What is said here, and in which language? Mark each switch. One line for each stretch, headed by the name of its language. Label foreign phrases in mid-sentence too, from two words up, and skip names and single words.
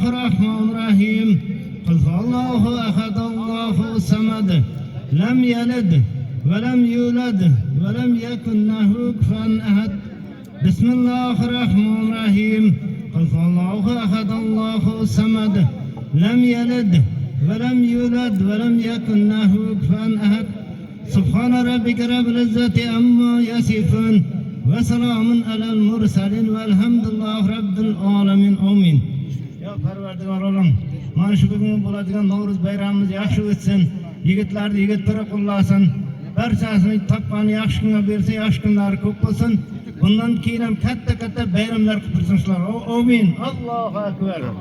Arabic: الرحمن الرحيم قل هو الله أحد الله الصمد لم يلد ولم يولد ولم يكن له كفوا أحد بسم الله الرحمن الرحيم قل هو الله أحد الله الصمد لم يلد ولم يولد ولم يكن له كفوا أحد سبحان ربك رب العزة عما يصفون وسلام على المرسلين والحمد لله رب العالمين آمين.
Uzbek: Ya Parvardigor olam, mana shu bugun bo'ladigan Navro'z bayramimiz yaxshi o'tsin. Yigitlarni yigitlari qo'llasin. Barchasini topqani yaxshi kunga bersa, yaxshi kunlar ko'p bo'lsin. Bundan keyin ham katta bayramlar qilib tursinlar.
Arabic: آمين. الله أكبر.